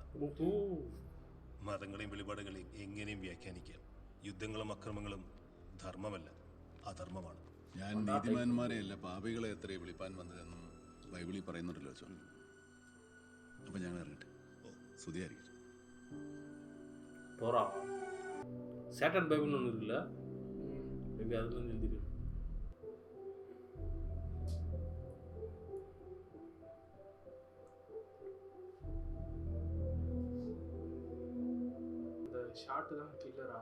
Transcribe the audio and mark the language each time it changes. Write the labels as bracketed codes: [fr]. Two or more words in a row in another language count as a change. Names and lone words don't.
[ml] മതങ്ങളെയും വെളിപാടുകളെയും എങ്ങനെയും വ്യാഖ്യാനിക്കാം. യുദ്ധങ്ങളും അക്രമങ്ങളും ധർമ്മമല്ല, അധർമ്മമാണ്. ഞാൻ നീതിമാന്മാരെയല്ല പാപികളെ എത്രയും വിളിപ്പാൻ വന്നതെന്നും ബൈബിളിൽ പറയുന്നുണ്ടല്ലോ. അപ്പം ഞങ്ങൾ ഇറങ്ങട്ടെ. സ്തുതിയായിരിക്കും. [ta] டோரா சேட்டன் பைபிள்னு ஒன்று இருக்குல்ல, மேபி அதுல இருந்து எழுதிருக்கு. இந்த ஷாட்டு தான் கில்லரா?